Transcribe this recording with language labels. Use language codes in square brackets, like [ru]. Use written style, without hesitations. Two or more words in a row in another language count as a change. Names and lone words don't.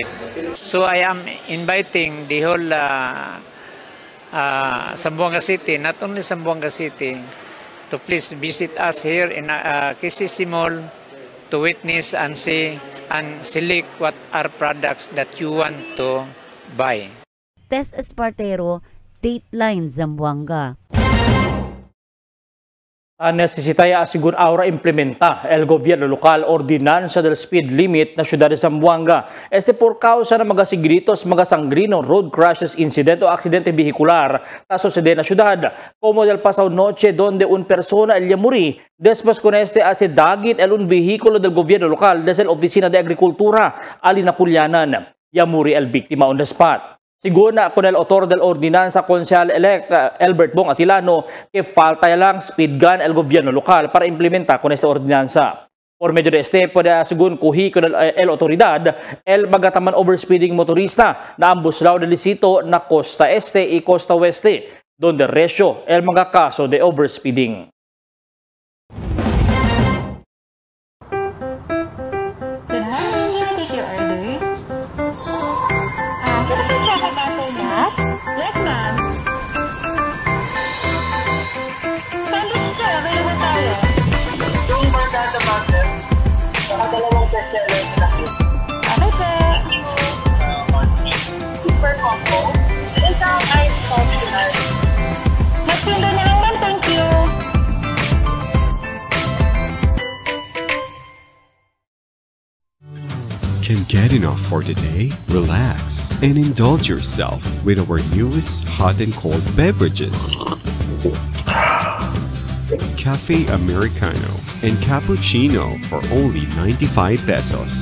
[en] So I am inviting the whole Zamboanga City, not only Zamboanga City, to please visit us here in KCC Mall to witness and see and select what are products that you want to buy. Tess Espartero, Dateline Zamboanga. [cbk] Necesitaya asigún ahora implementa el gobierno local ordinanza del speed limit na siyudad de Zamboanga. Este por causa na magasigritos, magasangrino, [en] road crashes, [cbk] incidente o aksidente vehicular na sucede na siyudad. Como del pasado noche donde un persona el muri después con este hace dagit el un vehículo del gobierno local desde la Oficina de Agricultura, Alinaculyanan. Yamuri el víctima [en] on the spot. [cbk] Siguna con el autor del ordinanza Konsehal-elect Albert Bong Atilano que falta lang [en] speed gun [cbk] el gobierno local para implementar con esta ordinanza. Por medio de este, puede según kuhi con el autoridad, el magataman overspeeding motorista na ambos lado del sitio na costa este y costa oeste, donde resyo el mga kaso de overspeeding. [en] Yes, ma'am. [tl] Sandwich sir, available tayo. Yung barkada master, dalawang bestseller na yun. [en] Okay, sir. Super combo. [tl] Isang ice optional. Nagpindo na lang, ma'am. [en] Thank you. Can get enough for the day? Relax and indulge yourself with our newest hot and cold beverages. Cafe Americano and Cappuccino for only 95 pesos.